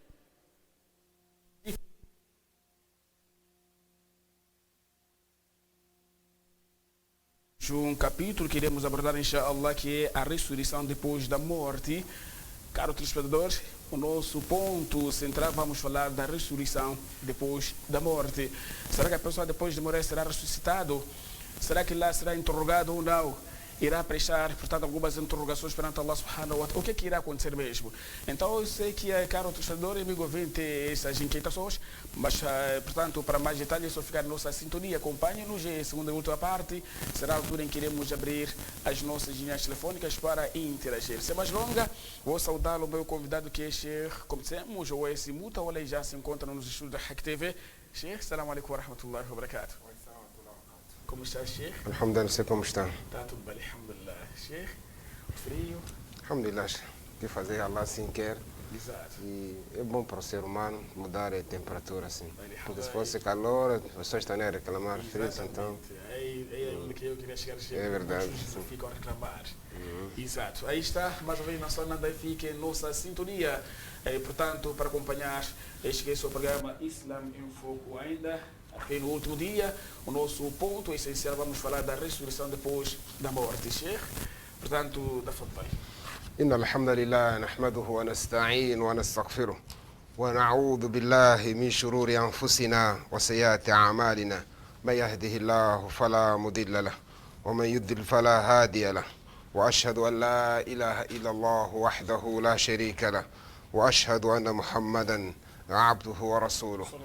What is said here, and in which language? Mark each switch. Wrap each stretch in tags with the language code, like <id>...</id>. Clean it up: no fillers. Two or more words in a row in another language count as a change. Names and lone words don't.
<pt>Um capítulo que iremos abordar, inshallah, que é a ressurreição depois da morte. Caro telespectador, o nosso ponto central, vamos falar da ressurreição depois da morte. Será que a pessoa depois de morrer será ressuscitado? Será que lá será interrogado ou não? Irá prestar, portanto, algumas interrogações perante</pt> <ar>الله سبحانه وتعالى.</ar> <pt>O que é que irá acontecer mesmo? Então, eu sei que, caro telespectador e amigo ouvinte, essas inquietações, mas, portanto, para mais detalhes, é só ficar na nossa sintonia. Acompanhe-nos e, segunda e última parte, será a altura em que iremos abrir as nossas linhas telefônicas para interagir. Sem mais longa, vou saudar o meu convidado, que é Sheikh, como dissemos, o O.S. Mutawala, já se encontra nos estúdios da Hack TV.</pt> <ar>Sheikh, سلام عليكم ورحمة الله وبركاته.</ar> <pt>Como está, Sheikh? Alhamdulillah, sei como está. Está tudo bem, alhamdulillah. Sheikh, frio? Alhamdulillah, que fazer Allah assim quer. Exato. E é bom para o ser humano mudar a temperatura assim. Porque se fosse calor, as pessoas estão a reclamar frio, então... É onde que eu queria chegar, Sheikh. É verdade. Não ficam a reclamar. Exato. Aí está, mais uma vez, na sua nada fique em nossa sintonia. Portanto, para acompanhar este que é o seu programa Islam em Foco ainda. Aqui no último dia, o nosso ponto essencial, vamos falar da ressurreição depois da morte. Sheikh, portanto, da fadal.</pt> <ar>إن الحمد لله نحمده ونستعين ونستغفره ونعوذ بالله من شرور أنفسنا وسيئات أعمالنا من يهده الله فلا مضل له ومن يضلل فلا هادي له وأشهد أن لا إله إلا الله وحده لا شريك له وأشهد أن محمدا عبده ورسوله</ar>